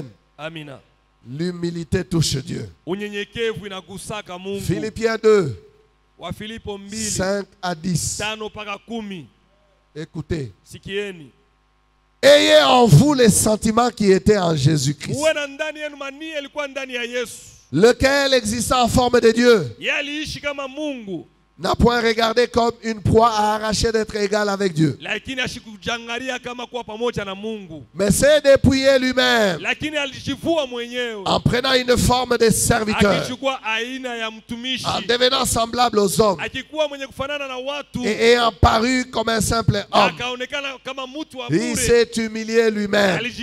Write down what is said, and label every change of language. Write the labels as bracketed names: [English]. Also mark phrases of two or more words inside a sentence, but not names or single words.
[Swahili] Amina. [French] L'humilité touche Dieu. [Swahili] Unyenyekevu inagusaka Mungu. [French] Philippiens 2, [Swahili] Wa Filipo 2, [French] 5 à 10. [Swahili] 5 mpaka 10. [French] Écoutez. [Swahili] Sikieni. [French] Ayez en vous les sentiments qui étaient en Jésus-Christ, [Swahili] Uwe na ndani yenu mania ilikuwa ndani ya Yesu. [French] lequel existant en forme de Dieu, [Swahili] Yeye aliishi kama Mungu, [French] n'a point regardé comme une proie à arracher d'être égal avec Dieu, [Swahili] lakini ashikujangalia kama kuwa pamoja na Mungu, [French] mais s'est dépouillé lui-même [Swahili] lakini alijivua mwenyewe [French] en prenant une forme de serviteur, [Swahili] akichukua aina ya mtumishi, [French] en devenant semblable aux hommes [Swahili] akikuwa mwenye kufanana na watu, [French] et ayant paru comme un simple homme. [Swahili] akaonekana kama mtu wa [French] Il [Swahili] bure. [French] s'est humilié lui-même